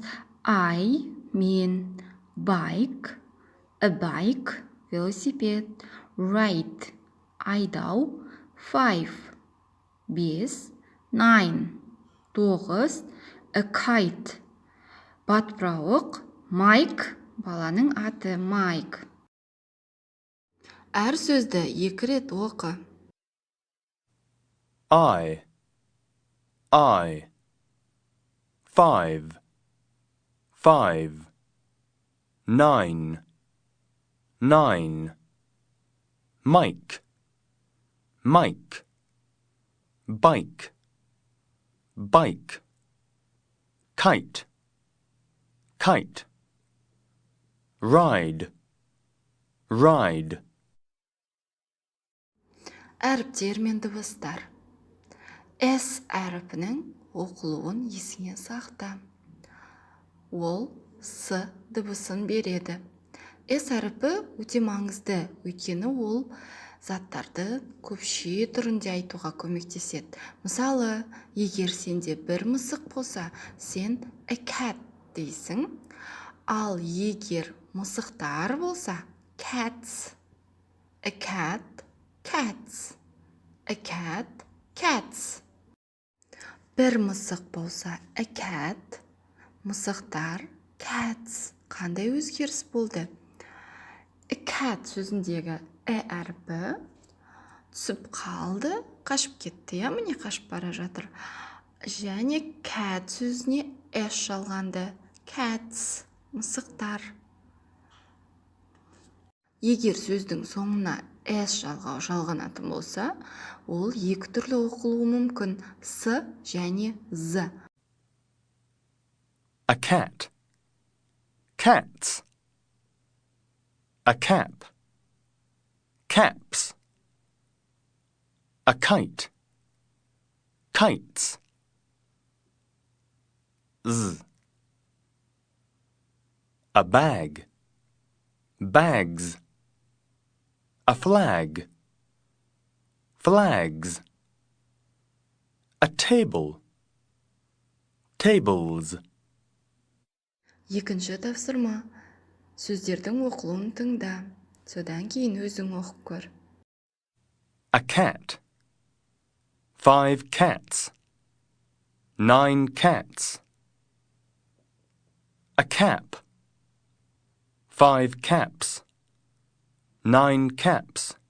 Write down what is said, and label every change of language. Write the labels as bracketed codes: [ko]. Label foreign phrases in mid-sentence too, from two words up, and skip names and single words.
[en] I, мен, bike, a bike, велосипед, ride, айдау, 5, 5, 9, 9, a kite, батпырауық, Mike, [kk] баланың аты [en] Mike. [kk] Әр сөзді 2 рет оқы. [en] I, 5, 9, 9, Mike, bike, kite, ride. [kk] Әріптер мен дыбыстар. S әріпінің оқылуын есіңе сақта. Ол S дыбысын береді. S әріпі өте маңызды, өйткені ол заттарды көпше түрінде айтуға көмектеседі. Мысалы, егер сенде бір мысық болса, сен [en] a cat [kk] дейсің. Ал егер мысықтар болса, [en] cats. A cat, cats. A cat, cats. [kk] Бір мысық болса, [en] a cat, [kk] мысықтар, cats. Қандай өзгеріс болды? [en] A cat [kk] сөзіндегі әріпі түсіп қалды, қашып кетті, міне қашып бара жатыр. Және cat сөзіне s жалғанды. [en] Cats, мысықтар. [kk] Егер сөздің соңына s жалғау жалғанатын болса, ол 2 түрлі оқылуы мүмкін. S және z. [en] A cat, cats. A cap, caps. A kite, kites. Z. A bag, bags. A flag, flags. A table, tables. [kk] Екінші тапсырма. Сөздердің оқылуын тыңда. Содан кейін өзің оқып көр. [en] A cat, 5 cats, 9 cats. A cap, 5 caps, 9 caps.